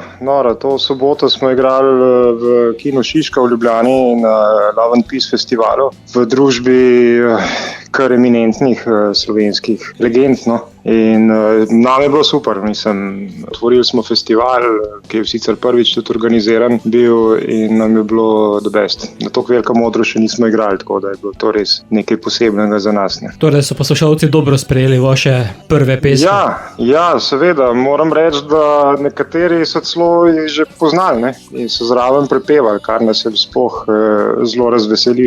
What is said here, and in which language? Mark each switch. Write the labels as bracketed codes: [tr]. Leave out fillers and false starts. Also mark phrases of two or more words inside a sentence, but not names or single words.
[sl] To soboto smo igrali v Kinu Šiška v Ljubljani na [en] Love and Peace [sl] festivalu v družbi kar eminentnih slovenskih legend, no. In nam je bilo super, otvorili smo festival, ki je sicer prvič tudi organiziran bil in nam je bilo [en] the best. [sl] Na toliko velikem odru še nismo igrali, tako da je bilo to res nekaj posebnega za nas. Ne. Torej so poslušalci dobro sprejeli vaše prve pesmi? Ja, seveda. Moram reči, da nekateri so celo že poznali, ne, in so zraven prepevali, kar nas je sploh zelo razveselili.